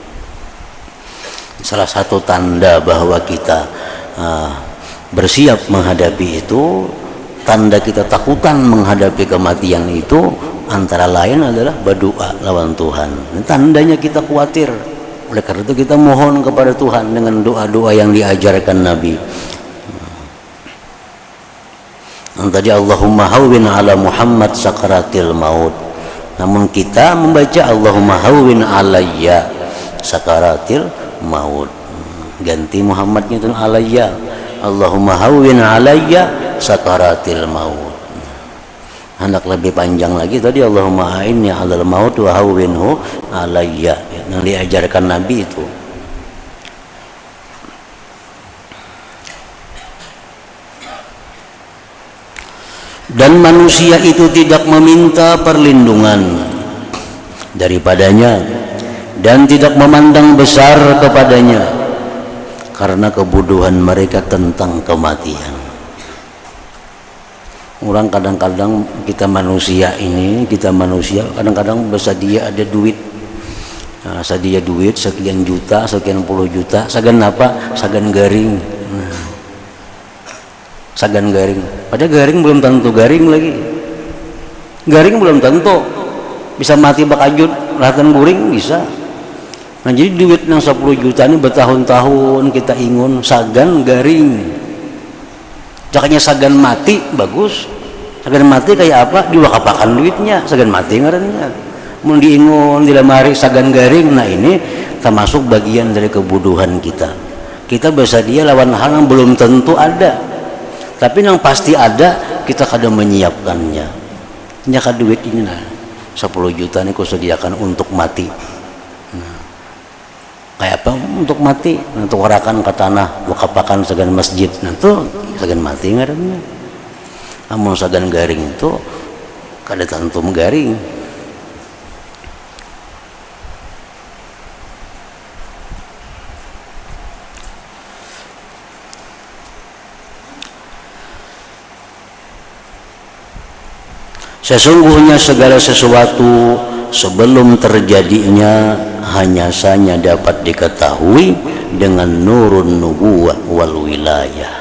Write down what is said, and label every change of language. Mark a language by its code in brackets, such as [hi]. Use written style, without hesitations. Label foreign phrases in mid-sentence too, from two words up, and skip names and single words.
[id] Salah satu tanda bahwa kita bersiap menghadapi itu, tanda kita takutan menghadapi kematian itu antara lain adalah berdoa lawan Tuhan. Dan tandanya kita khawatir. Oleh karena itu kita mohon kepada Tuhan dengan doa-doa yang diajarkan Nabi. [ar] Yang tadi اللهم هون على محمد سكرات الموت. [id] Namun kita membaca [ar] اللهم هون علي سكرات الموت. [id] Ganti Muhammadnya itu [ar] علي. اللهم هون علي سكرات الموت. [id] Hendak lebih panjang lagi tadi [ar] اللهم أعني على الموت وهونه علي, [id] yang diajarkan Nabi itu. Dan manusia itu tidak meminta perlindungan daripadanya dan tidak memandang besar kepadanya karena kebodohan mereka tentang kematian. Orang kadang-kadang kita manusia kadang-kadang bersedia ada duit, sedia duit sekian juta, sekian puluh juta, [bjn] sagan apa? Sagan garing. Sagan garing. Padahal garing belum tentu garing lagi. Garing belum tentu bisa mati bakajut, lahatan guring bisa. [id] Nah, jadi duit yang 10 juta ini bertahun-tahun kita [bjn] ingun sagan garing. Jakanya sagan mati bagus. Sagan mati kayak apa? Diwakapakan duitnya, sagan mati ngarannya. Mun diingun di lemari sagan garing. [id] Nah, ini termasuk bagian dari kebodohan kita. Kita bersedia lawan hal yang belum tentu ada. Tapi yang pasti ada, kita kadang menyiapkannya. Nyaka duit ini nah 10 juta ini kusediakan untuk mati. Kayak apa untuk mati? Untuk warakan ke tanah, [bjn] wakapakan sagan masjid. Nah itu sagan mati ngarannya. Amun sagan garing itu kada tentu garing. [id] Sesungguhnya segala sesuatu sebelum terjadinya hanya saja dapat diketahui dengan [ar] نور النبوة والولاية.